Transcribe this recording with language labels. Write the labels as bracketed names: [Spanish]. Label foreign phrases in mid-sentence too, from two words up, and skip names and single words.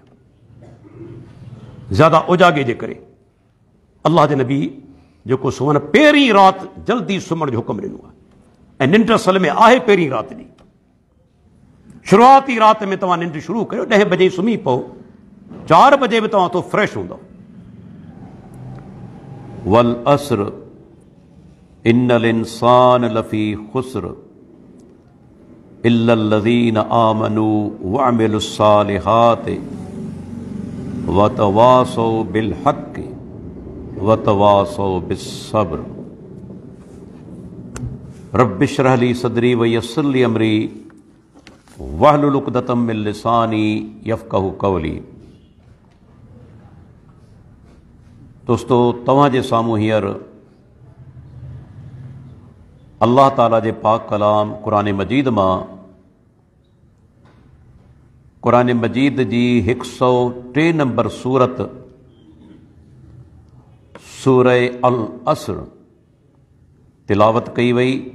[Sindhi] ज़्यादा उजागे जे करे अल्लाह जे नबी जेको सुम्हनि पहिरीं राति जल्दी सुम्हण जो हुकुम ॾिनो आहे, ऐं निंड असल में आहे पहिरीं राति ॾींहुं। शुरूआती राति में तव्हां निंड शुरू कयो, 10 बजे सुम्ही पओ, 4 बजे बि तव्हां तो फ्रेश हूंदव। [Arabic] والعصر إن الإنسان لفي خسر إلا الذين آمنوا وعملوا الصالحات وتواصوا بالحق وتواصوا بالصبر. رب اشرح لي صدري ويسر لي أمري واحلل عقدة من لساني يفقهوا قولي. [Sindhi] दोस्तों, तव्हां जे साम्हूं हींअर अल्लाह ताला जे पाक कलाम क़ुरान मजीद मां क़ुरान मजीद जी 103 नंबर सूरत सूरह अल अस्र तिलावत कई वई।